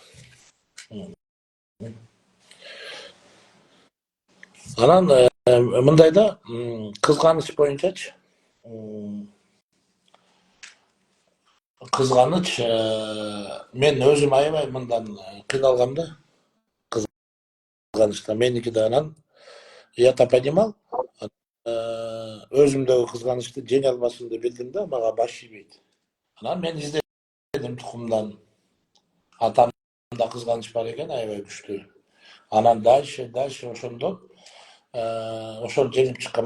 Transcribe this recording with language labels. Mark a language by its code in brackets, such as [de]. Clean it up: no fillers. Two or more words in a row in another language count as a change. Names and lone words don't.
[ky] Анан мындай да, кызганыч боюнчачы. Кызганыч, мен өзүм аябай мындан кыйналгам да. Кызганычтан меники да анан [ru] я-то понимал, [ky] өзүмдөгү кызганычты жеңе албашымды билдим да, мага баш ийбейт. Анан мен издедим тукумдан. Атамда кызганыч бар экен, аябай күчтүү. Анан дальше ошондон ошол жеңип чыккан.